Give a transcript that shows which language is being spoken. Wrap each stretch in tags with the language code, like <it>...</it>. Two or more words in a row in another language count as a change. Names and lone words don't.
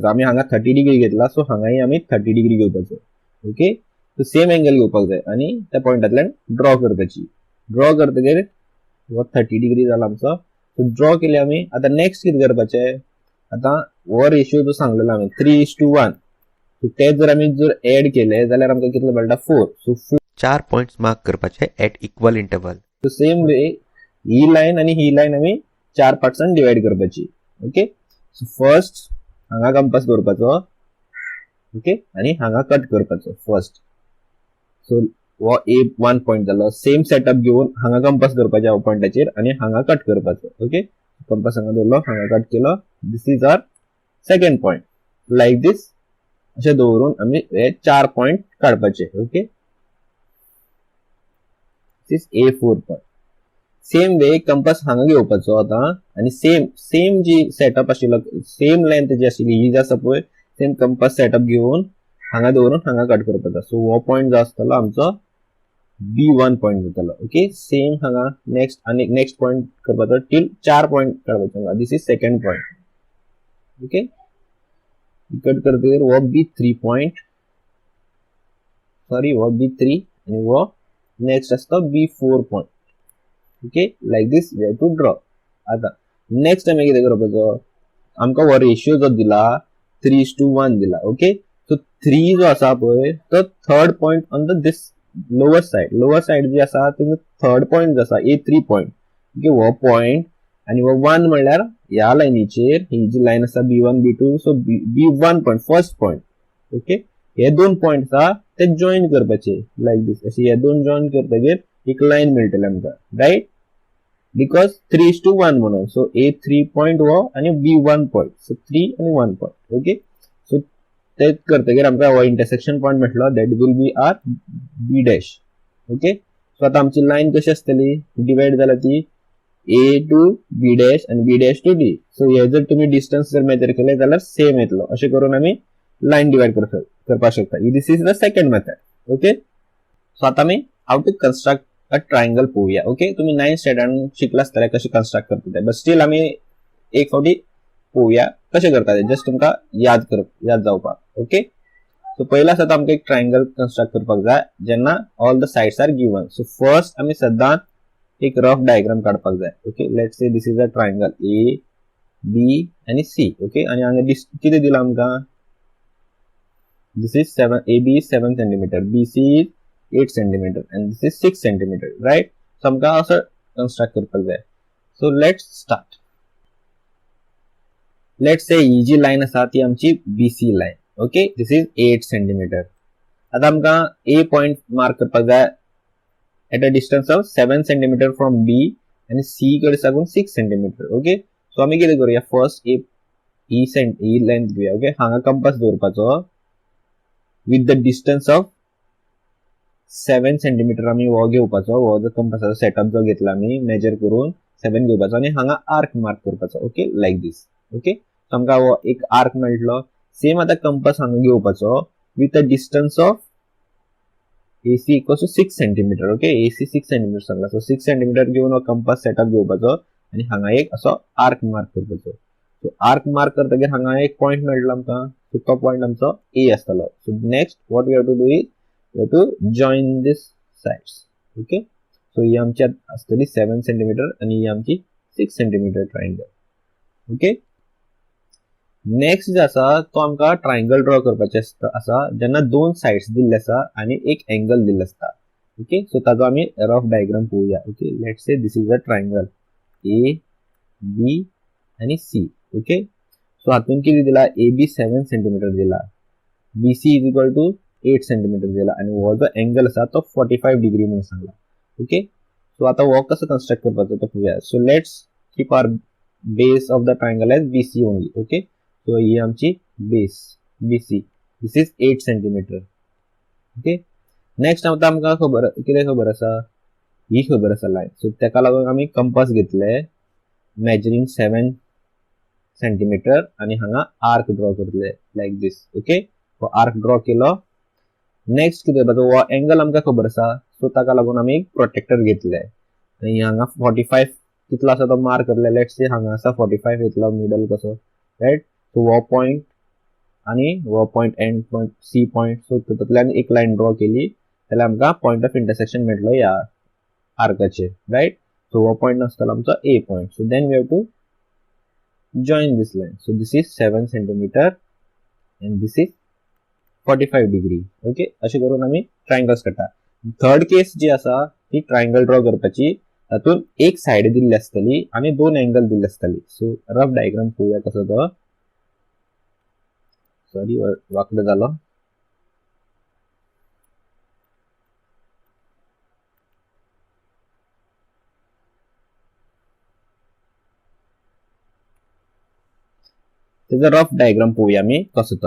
<kok>आमी हांगा 30 डिग्री घेतला, सो हांगाय आमी 30 डिग्री घेवपाचो.</kok> <en>Okay, so same angle</en> <kok>घेवपाक जाय आणि त्या पॉइंटांतल्यान ड्रॉ करपाची. ड्रॉ करतकीर हो 30 डिग्री जाला आमचो. सो ड्रॉ केली आमी. आता नेक्स्ट कितें करपाचें, आता हो रेशियो जो सांगलेलो आमी 3:1. सो ते जर आमी एड केले जाल्यार आमकां कितले मेळटा 4. सो 4</kok> <en>points mark</en> <kok>करपाचे</kok> <en>at equal interval. so same way</en> <kok>ही लायन आणि ही लायन आमी 4 पार्ट्सान डिवाइड करपाची.</kok> <en>Okay, so first</en> <kok>हांगा कंपास दवरपाचो. ओके, आणि हांगा कट करपाचो फर्स्ट. सो हो A1 पॉइंट जालो.</kok> <en>same setup</en> <kok>घेवन हांगा कंपास दवरपाचो ह्या पॉइंटाचेर आणि हांगा कट करपाचो. ओके, कंपास हांगा दवरलो, हांगा कट केलो.</kok> <en>This is our second point. Like this</en> <kok>अशें दवरून आमी हे 4 पॉइंट काडपाचे.</kok> <en>Okay, this A4 point.</en> <kok>सेम वे कंपास हांगा घेवपाचो आता आणि सेम जी सेटअप आशिल्लो,</kok> <en>same length</en> <kok>जी आशिल्ली ही जी आसा पळय,</kok> <en>same compass setup</en> <kok>घेवन हांगा दवरून हांगा कट करपाचो. सो हो पॉइंट जो आसतलो आमचो B1 पॉइंट जातलो.</kok> <en>Okay, same</en> <kok>हांगा नेक्स्ट आणि</kok> <en>next point</en> <kok>करपाचो</kok> <en>till 4 point</en> <kok>काडपाचो.</kok> <en>This is second point.</en> <kok>ओके, कट करतकीर हो B3 पॉइंट, सॉरी हो B3 आणि हो नेक्स्ट आसता B4 पॉइंट.</kok> <en>Okay, like this we have to draw.</en> <kok>आता नेक्स्ट आमी कितें करपाचो, आमकां हो रेशियो जो दिला 3:1 दिला.</kok> <en>Okay, so</en> <kok>3 जो आसा पळय तो</kok> <en>third point on the this lower side</en> <kok>जी आसा ती</kok> <en>third point</en> <kok>जो आसा A3 पॉइंट. ओके, हो पॉइंट आणि हो 1 म्हणल्यार ह्या लायनीचेर ही जी लायन आसा B1 B2, सो</kok> <en>B1 point first point.</en> <kok>ओके, हे दोन पॉइंट आसा ते जॉइन करपाचे</kok> <en>like this.</en> <kok>अशी हे दोन जॉइन करतकीर एक लाईन मेळटली आमकां.</kok> <en>Right, because</en> <kok>3:1 म्हणून.</kok> <en>so A3 point</en> <kok>हो आणि B1 पॉइंट. सो 3 आणि 1 पॉइंट.</kok> <en>Okay, so</en> <kok>ते करतकीर आमकां हो</kok> <en>intersection point</en> <kok>मेळटलो.</kok> <en>That will be our B dash. Okay, so</en> <kok>आता आमची लाईन कशी आसतली, डिवाइड जाला ती</kok> <en>A to B dash</en> <kok>आणि</kok> <en>B dash to D.</en> <kok>सो हे जर तुम्ही डिस्टन्स जर मेजर केले जाल्यार सेम येतलो. अशें करून आमी लाईन डिवाइड करपाक शकता.</kok> <en>This is the second method. Okay, so</en> <kok>आता आमी</kok> <en>how to construct a triangle</en> <kok>पळोवया. ओके, तुम्ही 9th स्टँडर्डान शिकला आसतले कशें कन्स्ट्रक्ट करता ते,</kok> <en>but still</en> <kok>आमी एक फावटी पळोवया कशें करता ते, जस्ट तुमकां याद जावपाक.</kok> <en>Okay, so</en> <kok>पहिला आसा आमकां एक ट्रायंगल कन्स्ट्रक्ट करपाक जाय जेन्ना</kok> <en>all the sides are given. so first</en> <kok>आमी सदांच एक</kok> <en>rough diagram</en> <kok>काडपाक जाय.</kok> <en>Okay, let's say this is a triangle A B आणि C.</en> <kok>ओके, आणि हांगा कितें दिला आमकां,</kok> <en>This is 7 AB is 7 centimeter, BC is 8 centimeter and this is 6 centimeter. Right, so</en> <kok>आमकां असं कन्स्ट्रक्ट करपाक जाय.</kok> <en>so let's start. let's say</en> <kok>ही जी लाईन आसा ती आमची BC लाईन.</kok> <en>Okay this is 8 centimeter.</en> <kok>आता आमकां</kok> <en>A point mark</en> <kok>करपाक जाय</kok> <en>at a distance of 7 centimeter from B</en> <kok>आणि सी कडे साकून 6 सेंटीमीटर.</kok> <en>Okay so</en> <kok>आम्ही कितें करूया फर्स्ट ई लेंथ घेऊया. ओके हांगा कंपास दवरपाचो</kok> <en>with the distance of 7 centimeter</en> <kok>आम्ही वो घेवपाचो. वो जो कंपासाचो सेटअप जो घेतला आम्ही मेजर करून 7 घेवपाचो आणि हांगा</kok> <en>arc mark</en> <kok>करपाचो.</kok> <en>Okay like this. Okay so</en> <kok>आमकां वो एक आर्क मेळटलो. सेम आता कंपास हांगा घेवपाचो</kok> <en>with a distance of AC equals to 6 centimeter. Okay AC 6 centimeter</en> <kok>सांगला. सो 6 सेंटीमीटर घेऊन हो</kok> <en>compass setup</en> <kok>घेवपाचो आणि हांगा एक असो</kok> <en>arc mark</en> <kok>करपाचो. सो</kok> <en>arc mark</en> <kok>करतकीर हांगा एक पॉइंट मेळटलो आमकां. सो तो पॉइंट आमचो A आसतलो.</kok> <en>So next what we have to do is we have to join this sides. Okay so</en> <kok>ही आमची आसतली 7 सेंटीमीटर आणि ही आमची</kok> <en>6 centimeter triangle. Okay next</en> <kok>जो आसा तो आमकां ट्रायंगल ड्रॉ करपाचे आसा जेन्ना दोन साइड्स दिल्ले आसा आणि एक एंगल दिल्लो आसता.</kok> <en>Okay so</en> <kok>ताजो आमी</kok> <en>rough diagram</en> <kok>पळोवया.</kok> <en>Okay let's say this is a triangle A B आणि सी. Okay so</en> <kok>हातून किती दिला</kok> <en>A B 7 centimeter</en> <kok>दिला.</kok> <en>B C is equal to 8 centimeter</en> <kok>दिला आणि हो जो एंगल आसा तो 45 डिग्री म्हणून सांगला.</kok> <en>Okay so</en> <kok>आता हो कसो कन्स्ट्रक्ट करपाचो तो पळोवया.</kok> <en>So let's keep our base of the triangle as BC only. Okay so ही आमची base BC this is 8 centimeter. Okay next</en> <kok>आता आमकां कितें खबर आसा ही खबर आसा लायन. सो तेका लागून आमी कंपास घेतले</kok> <en>measuring 7 centimeter</en> <kok>आणि हांगा</kok> <en>arc draw</en> <kok>करतले</kok> <en>like this. Okay arc draw</en> <kok>केलो. नेक्स्ट कितें करपाचो हो एंगल आमकां खबर आसा सो ताका लागून आमी प्रोटेक्टर घेतले आणि हांगा 45 कितलो आसा तो मार्क करले.</kok> <en>let's say</en> <kok>हांगा आसा 45 येतलो मिडल कसो राइट. सो वो पॉइंट आणि वो पॉइंट</kok> <en>end point C point.</en> <kok>सो तातूंतल्यान एक लाइन ड्रॉ केली जाल्यार आमकां</kok> <en>point of intersection</en> <kok>मेळटलो ह्या आर्काचेर राइट. सो वो पॉइंट आसतलो आमचो</kok> <en>A point. So then we have to join this line. So this is 7 centimeter and this is 45 degree.</en> <kok>Okay अशें करून आमी ट्रायंगल्स करता.</kok> <en>third case</en> <kok>जी आसा ती ट्रायंगल ड्रॉ करपाची तातून एक साइड दिल्ली आसतली आणि दोन एंगल दिल्ले आसतली.</kok> <en>so rough diagram</en> <kok>पळोवया कसो तो. सॉरी वाकडो जालो. त्याचा</kok> <en>rough diagram</en> <kok>पळोवया आमी कसो तो.</kok>